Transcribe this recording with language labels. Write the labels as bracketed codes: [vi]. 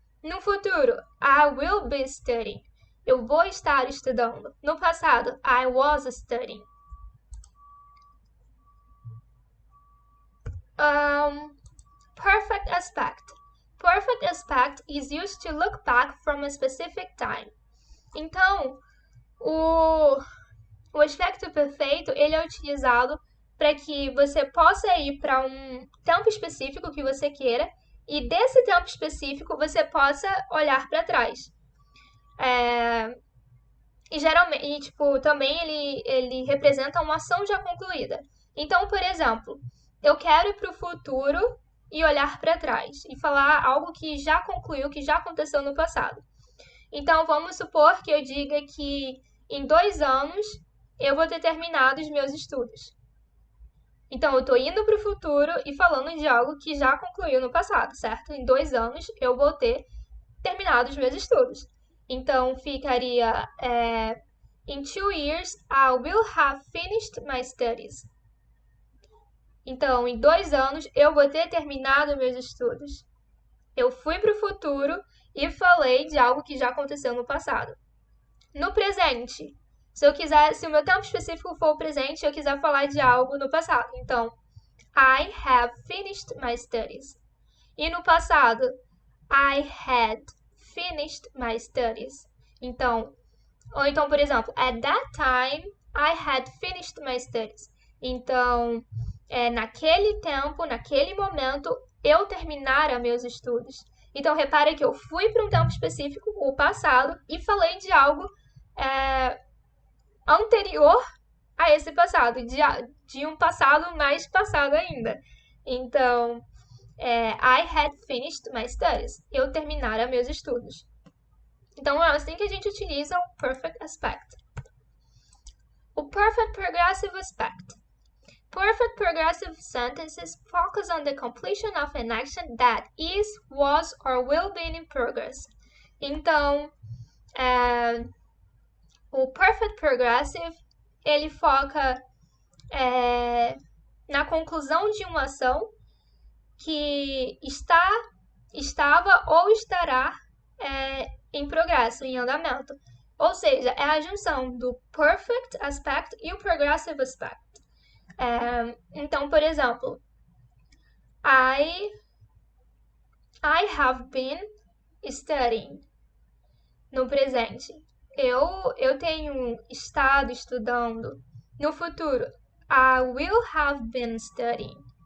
[pt] No futuro, [en] I will be studying. [pt] Eu vou estar estudando. No passado, [en] I was studying. Perfect aspect. Perfect aspect is used to look back from a specific time. [pt] Então, o aspecto perfeito, ele é utilizado para que você possa ir para um tempo específico que você queira e desse tempo específico você possa olhar para trás. E geralmente, também ele representa uma ação já concluída. Então, por exemplo, eu quero ir para o futuro e olhar para trás e falar algo que já concluiu, que já aconteceu no passado. Então, vamos supor que eu diga que em 2 anos eu vou ter terminado os meus estudos. Então, eu estou indo para o futuro e falando de algo que já concluiu no passado, certo? Em 2 anos eu vou ter terminado os meus estudos. Então, ficaria [en] in 2 years I will have finished my studies. [pt] Então, em 2 anos eu vou ter terminado meus estudos. Eu fui para o futuro e falei de algo que já aconteceu no passado. no presente, se o meu tempo específico for o presente, eu quiser falar de algo no passado. Então, [en] I have finished my studies. [pt] E no passado, [en] I had finished my studies. [pt] Então, ou então, por exemplo, [en] at that time, I had finished my studies. [pt] Então, naquele tempo, naquele momento, eu terminara meus estudos. Então, repare que eu fui para um tempo específico, o passado, e falei de algo anterior a esse passado, de um passado mais passado ainda. Então, [en] I had finished my studies. [pt] Eu terminara meus estudos. Então, é assim que a gente utiliza o perfect aspect. [en] O perfect progressive aspect. Perfect progressive sentences focus on the completion of an action that is, was, or will be in progress. [pt] Então, o perfect progressive, ele foca na conclusão de uma ação que estava ou estará em progresso, em andamento. Ou seja, é a junção do perfect aspect e o progressive aspect. Então, por exemplo, [en] I have been studying. [pt] No presente, eu tenho estado estudando. No futuro, [en] I will have been studying.